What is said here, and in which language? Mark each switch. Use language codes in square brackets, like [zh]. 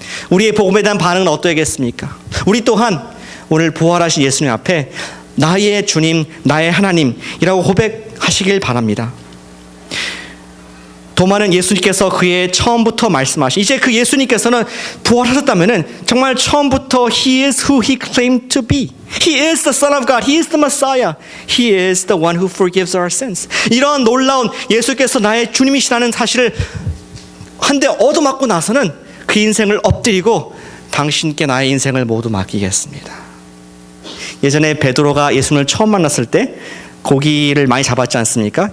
[ko] 우리의 복음에 대한 반응은 어떠하겠습니까? 우리 또한 오늘 부활하신 예수님 앞에 나의 주님, 나의 하나님이라고 고백하시길 바랍니다. 도마는 예수님께서 그의 처음부터 말씀하신, 이제 그 예수님께서는 부활하셨다면은 정말 처음부터 [en] He is who He claimed to be. He is the Son of God. He is the Messiah. He is the one who forgives our sins. [ko] 이러한 놀라운 예수께서 나의 주님이시라는 사실을 한데 얻어맞고 나서는 그 인생을 엎드리고 당신께 나의 인생을 모두 맡기겠습니다. 예전에 베드로가 예수님을 처음 만났을 때 고기를 많이 잡았지 않습니까?